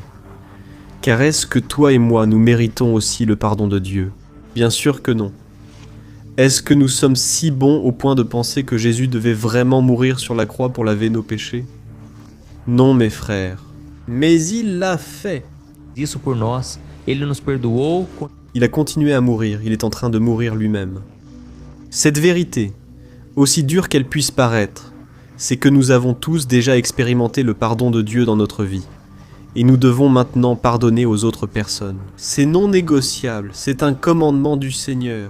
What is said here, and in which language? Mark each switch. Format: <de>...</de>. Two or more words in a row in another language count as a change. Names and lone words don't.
<fr>Car est-ce que toi et moi, nous méritons aussi le pardon de Dieu? Bien sûr que non. Est-ce que nous sommes si bons au point de penser que Jésus devait vraiment mourir sur la croix pour laver nos péchés? Non, mes frères. Mais il l'a fait.</fr> <pt>Isso por nós, ele nos perdoou.</pt> <fr>Il a continué à mourir, il est en train de mourir lui-même. Cette vérité, aussi dure qu'elle puisse paraître, c'est que nous avons tous déjà expérimenté le pardon de Dieu dans notre vie. Et nous devons maintenant pardonner aux autres personnes. C'est non négociable, c'est un commandement du Seigneur.</fr>